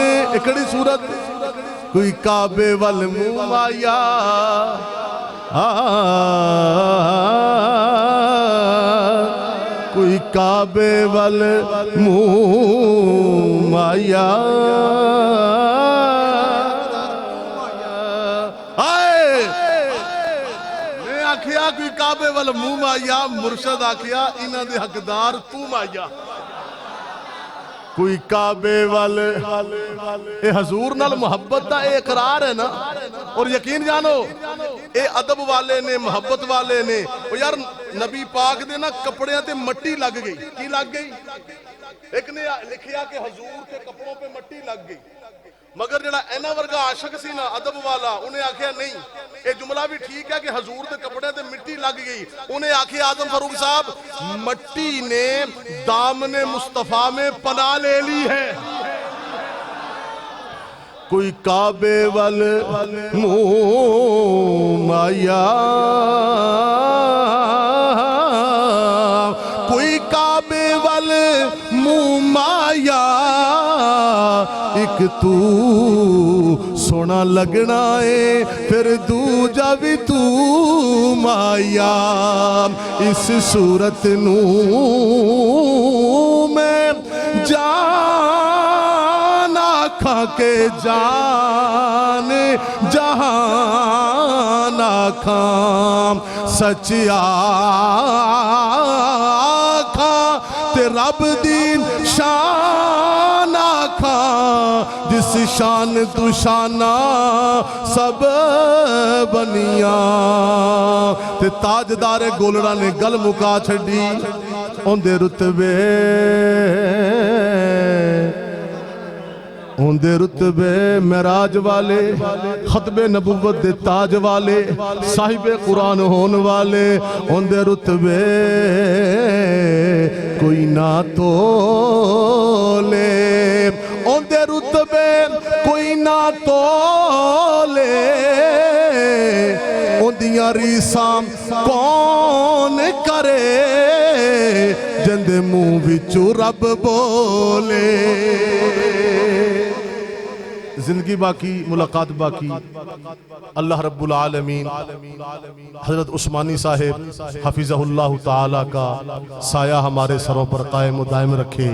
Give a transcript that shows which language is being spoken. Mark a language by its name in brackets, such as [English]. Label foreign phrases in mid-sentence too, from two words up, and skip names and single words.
[Punjabi] اکڑی صورت کوئی کعبے وال منہ آیا، کوئی کعبے وال منہ آیا، میں آکھیا کوئی کعبے وال منہ آیا، مرشد آکھیا انہاں دے حقدار تو مایا۔ کوئی کعبے والے اے حضور نال محبت دا اے اقرار ہے نا، اور یقین جانو اے ادب والے نے، محبت والے نے۔ اور یار نبی پاک دے نا کپڑیاں تے مٹی لگ گئی، کی لگ گئی؟ ایک نے لکھیا کہ [Urdu] حضور کے کپڑوں پہ مٹی لگ گئی، [Punjabi] مگر جڑا اینا ورگا عاشق سی نا ادب والا، انہیں آکھیا نہیں، اے جملہ بھی ٹھیک ہے کہ حضور دے کپڑے تے مٹی لگ گئی۔ انہیں آکھیا [Urdu] اعظم فاروق صاحب مٹی نے دامن مصطفیٰ میں پناہ لے لی ہے۔ [Punjabi] کوئی کعبے وال منہ آیا، کوئی کعبے وال منہ آیا، ایک تو سونا لگنا ہے پھر دوجا بھی تو مایا۔ اس صورت نو میں جان آکھاں کے جان جہان آکھاں، سچ آکھاں تے رب دین شان آکھاں، جس شان تو شانہ سب بنیاں۔ تے تاجدار گولڑا نے گل مکا چھڑی، اندے رتبے اندے رتبے معراج والے، ختم نبوت دے تاج والے، صاحب قرآن ہون والے، اندے رتبے کوئی نہ تولے، اندے رتبے کوئی نہ تولے، اندیاں ریساں کون کرے، جندے منہ وچوں رب بولے۔ [Urdu] زندگی باقی، ملاقات باقی۔ اللہ رب العالمین حضرت عثمانی صاحب حفظہ اللہ تعالیٰ کا سایہ ہمارے سروں پر قائم و دائم رکھے۔